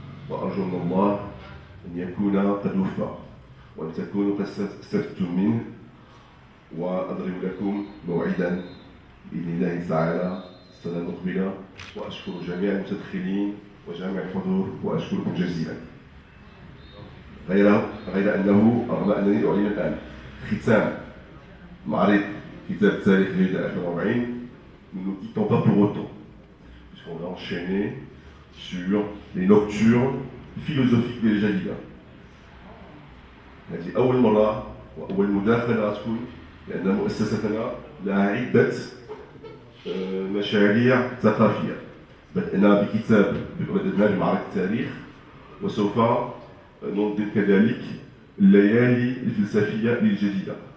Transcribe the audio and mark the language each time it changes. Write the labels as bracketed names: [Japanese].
[Arabic] وأرجو من الله أن يكون قد وفى وأن تكونوا قد استفدتم منه، وأضرب لكم موعدا بإذن الله تعالى السنة المقبلة. وأشكر جميع المتدخلين وجميع الحضور وأشكركم جزيلا. غير أنه رغم أنني أعلن الآن ختام معرض كتاب التاريخ الجديدة [French] 2040, nous ne quittons pas pour autant, puisqu'on va enchaîner sur les nocturnes philosophiques [Arabic] للجديدة. هذه أول مرة وأول مداخلة تكون، لأن مؤسستنا لها عدة مشاريع ثقافية. بدأنا بمعرض التاريخ، وسوف ننظم كذلك الليالي الفلسفية للجديدة.